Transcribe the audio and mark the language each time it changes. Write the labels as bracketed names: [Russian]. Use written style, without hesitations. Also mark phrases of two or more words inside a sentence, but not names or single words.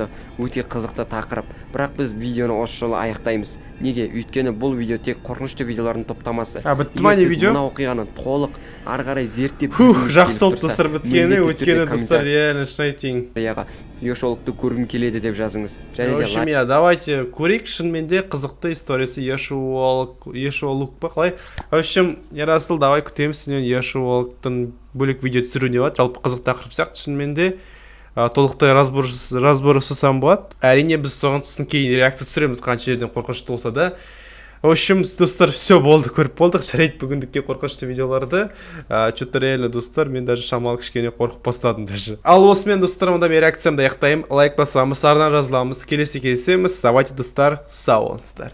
[Kazakh] Өте қызықты тақырып. Бірақ біз видеоны осы жолы аяқтаймыз. Неге? Өйткені бұл видео тек қорқынышты видеолардың топтамасы. Бітті ма не видео? Мына оқиғаны толық ары қарай зерттеп Жақсы болды достар, біткені. Өйткені достар, реально шын айтайын. Ешолықты көргім келеді деп жазыңыз. Және [Russian] В общем, давайте [Kazakh] көрейік, шынымен де қызықты историясы Ешуолук па қалай? [Russian] В общем, [Kazakh] Ерасыл, давай күтеміз сенен Ешуолуктың бөлек видео түсіруіне болады. Жалпы қызық тақырып сияқты, шынымен де толықтай разбор жасасам болады. Әрине біз соған кейін реакция түсіреміз, қанша жерден қорқынышты болса да. [Russian] В общем, [Kazakh] достар, все болды, көріп болдық. Жарайды бүгіндікке қорқынышты видеоларды. [Russian] Что-то реально, [Kazakh] достар, мен даже шамалы кішкене қорқып бастадым даже. Ал осымен, достар, онда мен реакциямды аяқтаймын. Лайк басамыз, артынан жазыламыз, келесі кездесеміз. Давайте, достар, сау болыңыздар.